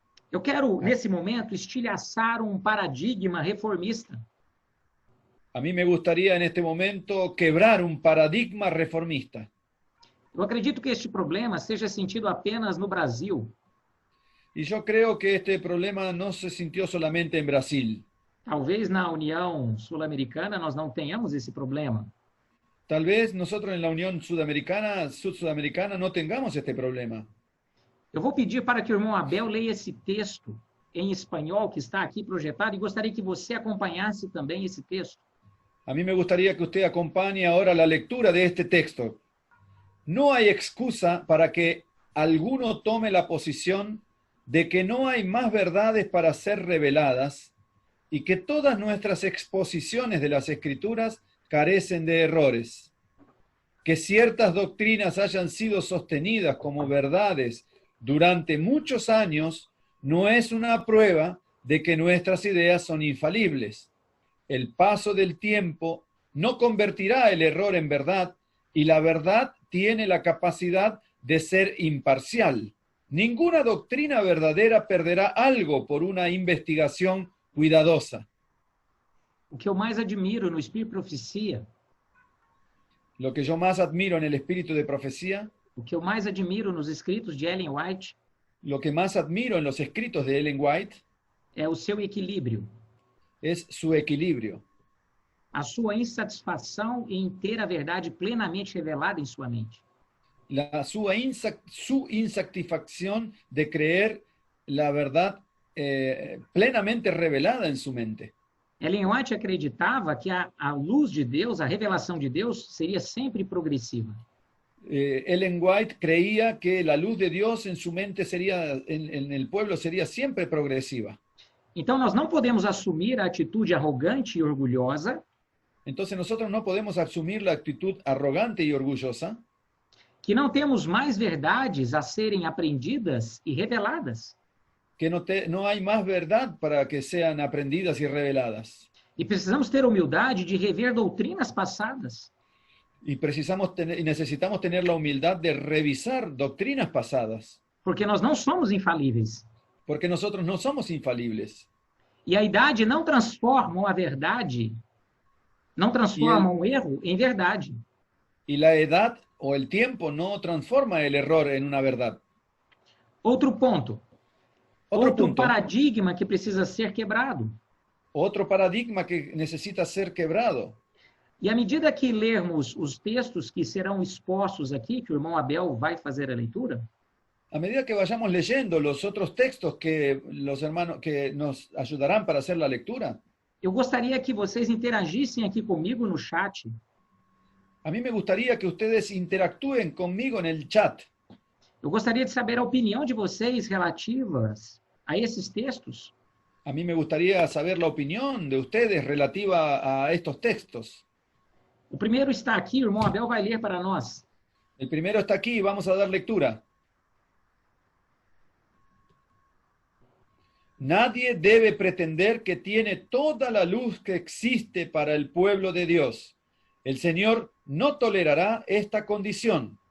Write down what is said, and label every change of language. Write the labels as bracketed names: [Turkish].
[Portuguese] Eu quero, nesse momento, estilhaçar um paradigma reformista. [Spanish] A mí me gustaría en este momento quebrar un paradigma reformista. [Portuguese] Eu acredito que este problema seja sentido apenas no Brasil. [Spanish] Y yo creo que este problema no se sintió solamente en Brasil. [Portuguese] Talvez na União Sul-Americana nós não tenhamos esse problema. [Spanish] Tal vez nosotros en la Unión Sudamericana no tengamos este problema. [Portuguese] Eu vou pedir para que o irmão Abel leia esse texto em espanhol que está aqui projetado e gostaria que você acompanhasse também esse texto. [Spanish] A mí me gustaría que usted acompañe ahora la lectura de este texto. No hay excusa para que alguno tome la posición de que no hay más verdades para ser reveladas y que todas nuestras exposiciones de las Escrituras carecen de errores. Que ciertas doctrinas hayan sido sostenidas como verdades durante muchos años no es una prueba de que nuestras ideas son infalibles. El paso del tiempo no convertirá el error en verdad y la verdad tiene la capacidad de ser imparcial. Ninguna doctrina verdadera perderá algo por una investigación cuidadosa. [Portuguese] O que eu mais admiro no Espírito de Profecia, [Spanish] Lo que yo más admiro en el espíritu de profecía, [Portuguese] o que eu mais admiro nos escritos de Ellen White, [Spanish] lo que más admiro en los escritos de Ellen White, [Portuguese] é o seu equilíbrio, [Spanish] es su equilibrio, [Portuguese] a sua insatisfação em ter a verdade plenamente revelada em sua mente. [Spanish] su insatisfacción de creer la verdad plenamente revelada en su mente. [Portuguese] Ellen White acreditava que a luz de Deus, a revelação de Deus, seria sempre progressiva. [Spanish] Ellen White creía que la luz de Dios en su mente sería, en el pueblo sería siempre progresiva. [Portuguese] Então, nós não podemos assumir a atitude arrogante e orgulhosa [Spanish] Entonces nosotros no podemos asumir la actitud arrogante y orgullosa, [Portuguese] que não temos mais verdades a serem aprendidas e reveladas. [Spanish] que no hay más verdad para que sean aprendidas y reveladas. [Portuguese] E precisamos ter humildade de rever doutrinas passadas, [Spanish] Y necesitamos tener la humildad de revisar doctrinas pasadas, [Portuguese] porque nós não somos infalíveis. [Spanish] porque nosotros no somos infalibles. [Portuguese] E a idade não transforma a verdade, não transforma um erro em verdade. [Spanish] Y la edad o el tiempo no transforma el error en una verdad. [Portuguese] Outro ponto. [Spanish] Otro [Portuguese] Outro [Spanish] punto, [Portuguese] paradigma que precisa ser quebrado. [Spanish] otro paradigma que necesita ser quebrado. [Portuguese] E à medida que lermos os textos que serão expostos aqui, que o irmão Abel vai fazer a leitura, [Spanish] A medida que vayamos leyendo los otros textos que los hermanos que nos ayudarán para hacer la lectura, [Portuguese] eu gostaria que vocês interagissem aqui comigo no chat. [Spanish] a mí me gustaría que ustedes interactúen conmigo en el chat. [Portuguese] Eu gostaria de saber a opinião de vocês relativas a esses textos. [Spanish] A mí me gustaría saber la opinión de ustedes relativa a estos textos. [Portuguese] O primeiro está aqui, o irmão Abel vai ler para nós. [Spanish] El primero está aquí, vamos a dar lectura. Nadie debe pretender que tiene toda la luz que existe para el pueblo de Dios. El Señor no tolerará esta condición.